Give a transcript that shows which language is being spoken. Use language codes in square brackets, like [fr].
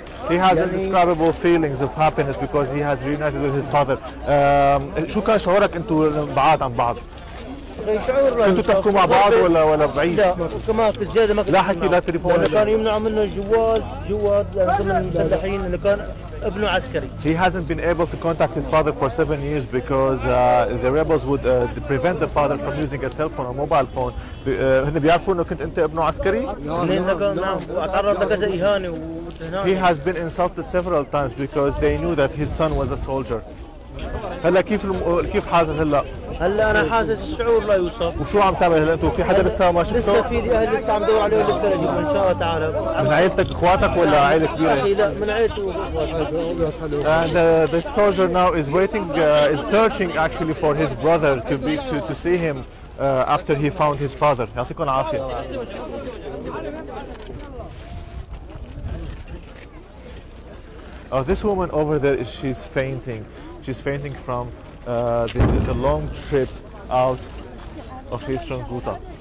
[en] He has indescribable feelings of happiness because he has reunited with his father. [ar] شو كان شعورك انتم بعاد عن بعض؟ شعور لا انتوا تحكوا مع بعض ولا بعيد؟ لا كمان زياده ما كنت لا حكي لا تليفون. كان يمنعوا منا الجوال لانه كنا مسلحين انه كان ابنه عسكري. [en] He hasn't been able to contact his father for 7 years because the rebels would prevent the father from using a cell phone or mobile phone. [ar] هن بيعرفوا انه كنت انت ابنه عسكري؟ نعم وتعرض لكذا إهانة. [en] He has been insulted several times because they knew that his son was a soldier. [ar] هلا كيف حاسس هلا؟ هلا انا حاسس الشعور لا يوصف. وشو عم تعمل هلا انتوا؟ في حدا لسه ما شفته؟ لسه في اهل لسه عم دور عليه ولسه رجعوا ان شاء الله تعالى. من عائلتك اخواتك ولا عائله كبيره؟ اخي لا من عائلته واخواتي. [en] And the soldier now is waiting, is searching actually for his brother to see him after he found his father. [ar] يعطيكم العافيه. [en] Oh, this woman over there, she's fainting. She's fainting from the long trip out of Eastern Ghouta.